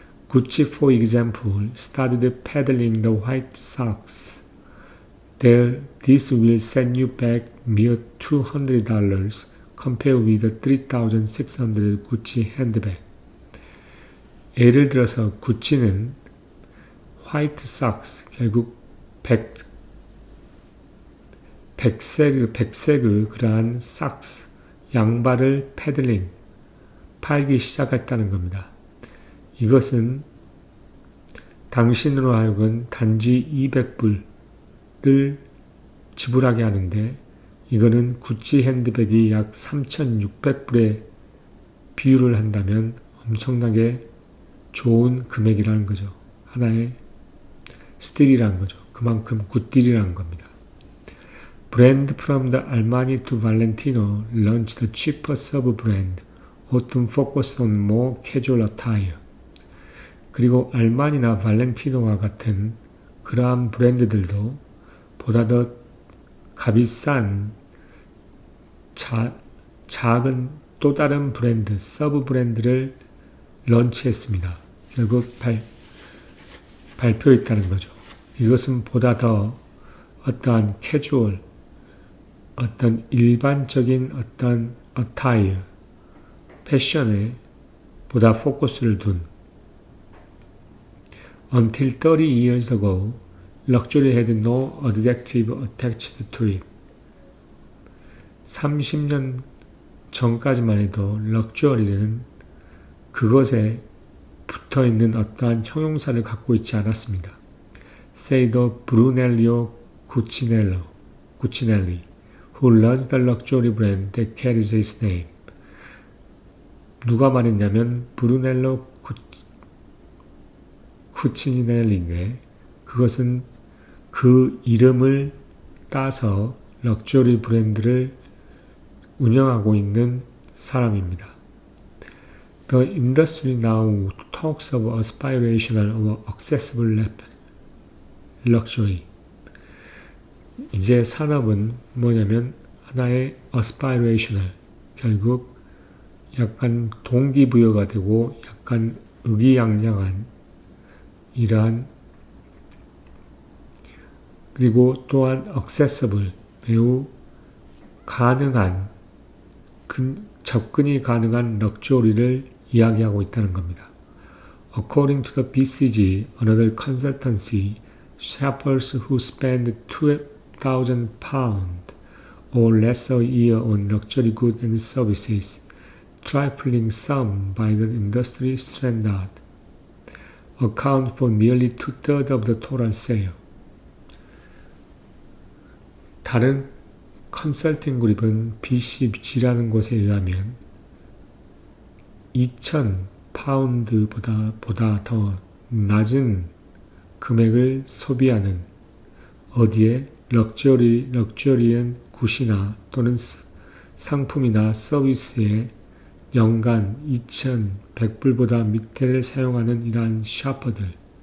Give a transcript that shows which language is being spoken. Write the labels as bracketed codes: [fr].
[en] Gucci, for example, started peddling the white socks. This will send you back mere $200 compared with the $3,600 Gucci handbag. [ko] 예를 들어서 구찌는 화이트 삭스, 결국 백색의 그러한 삭스, 양발을 팔기 시작했다는 겁니다. 이것은 당신으로 하여금 단지 200불을 지불하게 하는데 이거는 구찌 핸드백이 약 3,600불에 비유를 한다면 엄청나게 좋은 금액이라는 거죠. 하나의 스틸이라는 거죠. 그만큼 굿딜이라는 겁니다. [en] Brand from the Armani to Valentino launched a cheaper sub-brand, often focused on more casual attire. [ko] 그리고 알마니나 발렌티노와 같은 그러한 브랜드들도 보다 더 값비싼 작은 또 다른 브랜드, 서브 브랜드를 런치했습니다. 결국 발표했다는 거죠. 이것은 보다 더 어떠한 캐주얼, 어떤 일반적인 어떤 어타이어, 패션에 보다 포커스를 둔 [en] Until 30 years ago, luxury had no adjective attached to it. [ko] 30년 전까지만 해도 럭셔리는 그것에 붙어있는 어떠한 형용사를 갖고 있지 않았습니다. [en] Say the Brunello Cucinelli, who runs the luxury brand that carries his name. [ko] 누가 말했냐면 브루넬로 쿠치넬리인데 그것은 그 이름을 따서 럭셔리 브랜드를 운영하고 있는 사람입니다. [en] The industry now talks of aspirational or accessible luxury. [ko] 이제 산업은 뭐냐면 하나의 aspirational, 결국 약간 동기부여가 되고 약간 의기양양한 이러한, 그리고 또한 accessible, 매우 가능한, 접근이 가능한 럭셔리를 이야기하고 있다는 겁니다. [en] According to the BCG, another consultancy, shoppers who spend £2,000 or less a year on luxury goods and services, trifling sum by the industry standard, account for nearly 2/3 of the total sale. [ko] 다른 컨설팅 그룹은 BCG라는 곳에 의하면 2,000파운드보다 더 낮은 금액을 소비하는, 어디에 럭셔리한 굿이나 또는 상품이나 서비스에 연간 2,100불보다 밑에를 사용하는 이러한 샤퍼들.